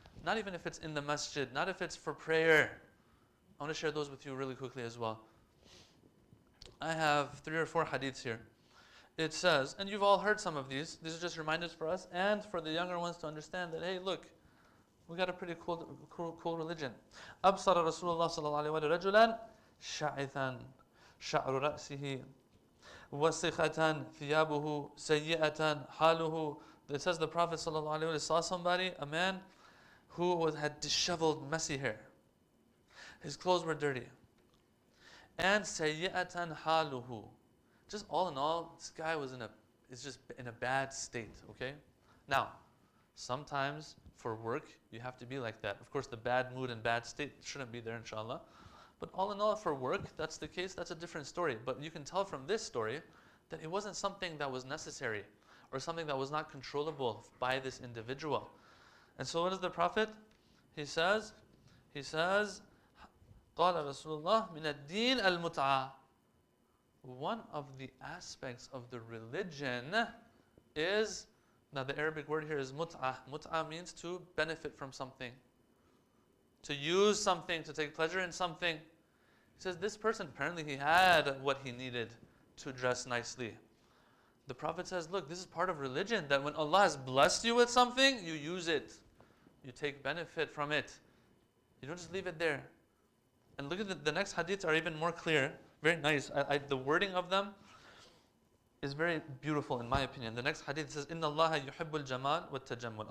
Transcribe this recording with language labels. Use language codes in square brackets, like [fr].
[en] Not even if it's in the masjid, not if it's for prayer. I want to share those with you really quickly as well. I have 3 or 4 hadiths here. It says, and you've all heard some of these are just reminders for us and for the younger ones to understand that, hey, look, we got a pretty cool religion. [ar] أبصر رسول الله صلى الله عليه وسلم رجلا شعثا شعر رأسه وسخة ثيابه سيئة حاله. [en] It says the Prophet [ar] صلى الله عليه وسلم [en] saw somebody, a man who had disheveled, messy hair. His clothes were dirty. [ar] And سيئة حاله. [en] Just all in all, this guy is just in a bad state, okay? Now, sometimes for work, you have to be like that. Of course, the bad mood and bad state shouldn't be there, inshallah. But all in all, for work, that's the case, that's a different story. But you can tell from this story that it wasn't something that was necessary or something that was not controllable by this individual. And so what does the Prophet? He says, [ar] قال رسول الله من الدين المتعة. [en] One of the aspects of the religion is, now the Arabic word here is mut'ah. Mut'ah means to benefit from something, to use something, to take pleasure in something. He says this person, apparently he had what he needed to dress nicely. The Prophet says, look, this is part of religion, that when Allah has blessed you with something, you use it. You take benefit from it. You don't just leave it there. And look at the next hadiths are even more clear. Very nice. The wording of them is very beautiful in my opinion. The next hadith says, [ar] إِنَّ اللَّهَ يُحِبُّ الْجَمَالِ وَالتَّجَمُّلِ.